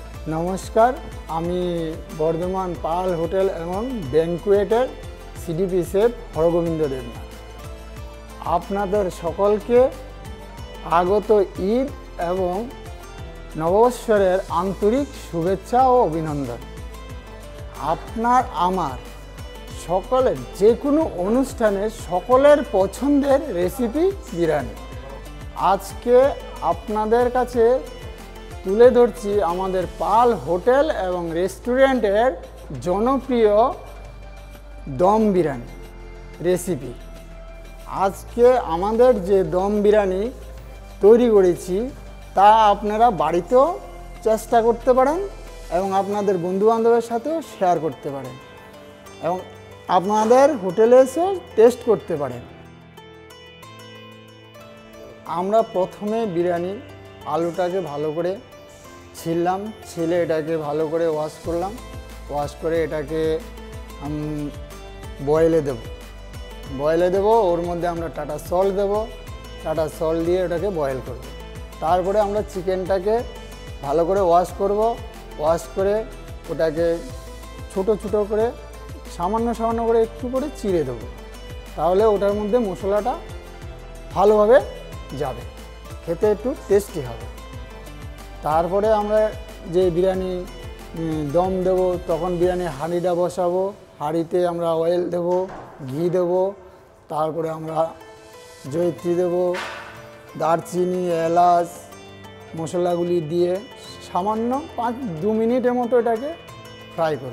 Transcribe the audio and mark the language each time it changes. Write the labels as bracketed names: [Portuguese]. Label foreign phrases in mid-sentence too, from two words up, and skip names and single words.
[Bangla] নমস্কার আমি বর্ধমান পাল হোটেল এবং ব্যাঙ্কোয়েটের [English] CDP chef [Bangla] হরগোবিন্দ দেবনাথ আপনাদের সকলকে আগত ঈদ এবং নববর্ষের আন্তরিক শুভেচ্ছা আর অভিনন্দন। আপনার আমার সকলের যে কোনো অনুষ্ঠানে সকলের পছন্দের রেসিপি বিরিয়ানি আজকে আপনাদের কাছে তুলে ধরছি আমাদের পাল হোটেল এবং রেস্টুরেন্টের জনপ্রিয় দম বিরিয়ানি রেসিপি। আজকে আমাদের যে দম বিরিয়ানি তৈরি করেছি তা আপনারা বাড়িতেও চেষ্টা করতে পারেন এবং আপনাদের বন্ধু বান্ধবের সাথেও শেয়ার করতে পারেন এবং আপনাদের হোটেলে এসে টেস্ট করতে পারেন। আমরা প্রথমে বিরিয়ানি আলুটাকে ভালো করে ছিললাম, ছিলে এটাকে ভালো করে ওয়াশ করলাম, ওয়াশ করে এটাকে বয়েল দেব, বয়েল দেব ওর মধ্য আমরা টাটা সল্ট দেব, টাটা সল্ট দিয়ে এটাকে বয়েল করব। তারপরে আমরা চিকেনটাকে ভালো করে ওয়াশ করব, ওয়াশ করে ওটাকে ছোটো ছোটো করে সামান্য সামান্য করে একটু করে চিরে দেব, তাহলে ওটার মধ্য মশলাটা ভালোভাবে যাবে, খেতে একটু টেস্টি হবে। তারপরে আমরা যে বিরিয়ানি দম দেব তখন বিরিয়ানি হাঁড়িটা বসাবো, হাঁড়িতে আমরা অয়েল দেব, ঘি দেব, তারপরে আমরা জয়িত্রী দেব, দারচিনি, এলাচ মশলাগুলি দিয়ে সামান্য 2 মিনিটের মতো এটাকে ফ্রাই করব।